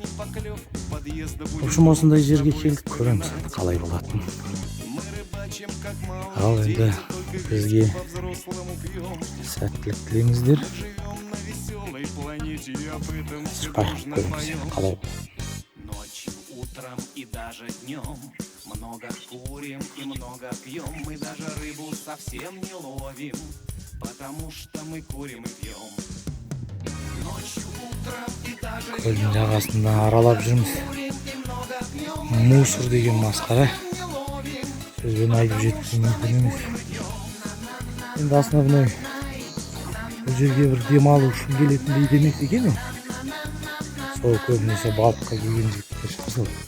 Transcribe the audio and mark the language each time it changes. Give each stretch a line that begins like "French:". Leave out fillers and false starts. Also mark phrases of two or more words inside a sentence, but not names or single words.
Russian: В общем,
Kazakh: осындай жерге келдік, көреміз қалай болатын. Ал енді бізге сәттілік тілеңіздер. Шықайық, көреміз қалай болатын.
Russian: Ночью, утром и даже днем. Много курим и много пьем. Мы даже рыбу совсем не ловим, потому что мы курим и пьем. Ночью, утром и даже
Kazakh: көлдің жағасында аралап жүрміз. Мусор деген масқара. Сөзбен айтып жеткізу мүмкін емес. Енді основной бұл жерге бір демалу үшін келетіндей демек екен. Сол көбінесе балыққа келген жігіттер шығар.